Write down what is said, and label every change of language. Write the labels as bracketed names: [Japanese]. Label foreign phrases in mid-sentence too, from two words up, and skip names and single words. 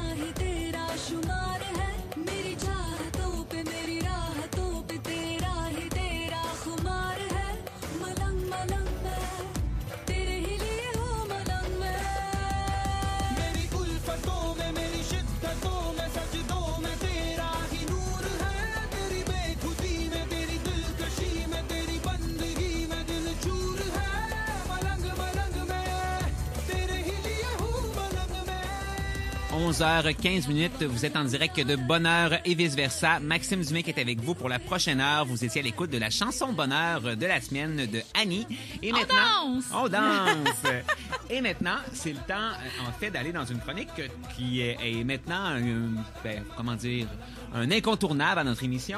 [Hindi] ही तेरा शुमार है मेरी चाहतों पे मेरी राहतों पे तेरा ही तेरा खुमार है मलंग मलंग मैं तेरे ही लिए हूँ मलंग मैं मेरी उल्फतों में मेरी शिद्दतों में सजदों में तेरा ही नूर है तेरी बेखुदी में तेरी दिलकशी में तेरी बंदगी में दिल चूर है मलंग मलंग में [French] 11h15, vous êtes en direct de Bonheur et vice-versa. Maxime Dumais qui est avec vous pour la prochaine heure. Vous étiez à l'écoute de la chanson Bonheur de la semaine de Annie. Et maintenant, on danse! Et maintenant, c'est le temps, en fait, d'aller dans une chronique qui est maintenant, un incontournable à notre émission.